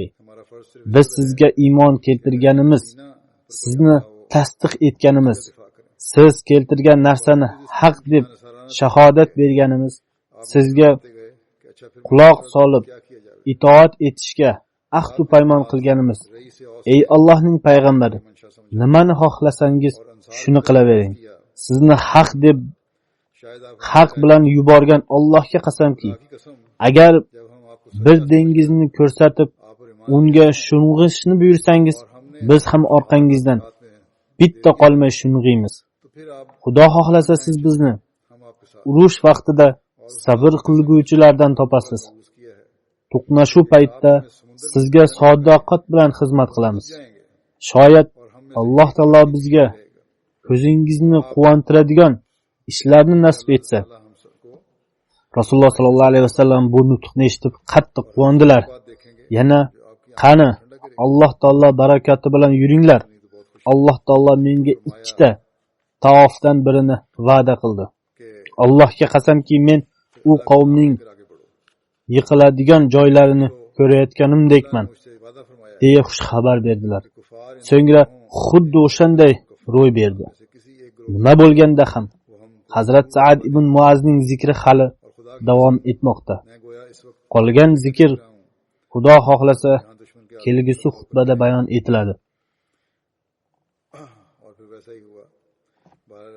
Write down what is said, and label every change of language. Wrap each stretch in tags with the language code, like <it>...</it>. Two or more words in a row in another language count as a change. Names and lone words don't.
<uz>Biz sizga iymon keltirganimiz, sizni tasdiq etganimiz, siz keltirgan narsani haq deb shahodat berganimiz, sizga quloq solib itoat etishga ahd-u paymon qilganimiz. Ey Allohning payg'ambari, nimani xohlasangiz shuni qilavering. Sizni haq deb</uz> <ur>شاید آپ</ur> <uz>haq bilan yuborgan Allohga qasamki,</uz> <ur>کی قسم</ur> <uz>agar</uz> <ur>جب ہم آپ کو</ur> <uz>bir dengizni ko'rsatib,</uz> <ur>آپ اور ایمان</ur> <uz>unga sho'ng'ishni buyursangiz, biz ham orqangizdan</uz> <ur>ساتھ میں ہیں,</ur> <uz>bitta qolmay sho'ng'iymiz.</uz> <ur>تو پھر آپ</ur> <uz>Xudo xohlasa siz bizni</uz> <ur>ہم آپ کے ساتھ</ur> <uz>urush vaqtida sabr qilguvchilardan topasiz.</uz> <ur>یوز کیا ہے</ur> <uz>To'qnashuv paytida sizga sadoqat bilan xizmat qilamiz. Shoyat Alloh taolo bizga ko'zingizni quvontiradigan ishlarni nasib etsa.</uz> <ur>اللہ ہم سب کو</ur> <uz>Rasululloh</uz> <ar>صلى الله عليه وسلم</ar> <uz>bu nutqni eshitib qattiq quvondilar.</uz> <ur>بات دیکھیں گے</ur> <uz>Yana qani Alloh taolo barakati bilan yuringlar. Alloh taolo menga ikkita taofdan birini va'da qildi. Allohga qasamki, men u qavmning</uz> <ur>پھر آگے بڑھو</ur> <uz>yiqiladigan joylarini ko'rayotganimdekman,</uz> <ur>مجھ سے وعدہ فرمایا</ur> <uz>deya xush xabar berdilar.</uz> <ur>کفار ان</ur> <uz>So'ngra xuddi o'shanday ro'y berdi.</uz> <ur>سے کسی ایک گروپ</ur> <uz>Nima bo'lganda ham</uz> <ur>کو ہم</ur> <uz>Hazrat Sa'ad ibn Muazning zikri hali</uz> <ur>اور خدا کی</ur> <uz>davom etmoqda.</uz> <ur>میں گویا اس وقت</ur> <uz>Qolgan zikr</uz> <ur>رہا ہوں</ur> <uz>Xudo xohlasa</uz> <ur>یہاں دشمن کے</ur> <uz>kelgusi xutbada bayon etiladi.</uz> <ur>اور پھر ویسا ہی ہوا 12</ur>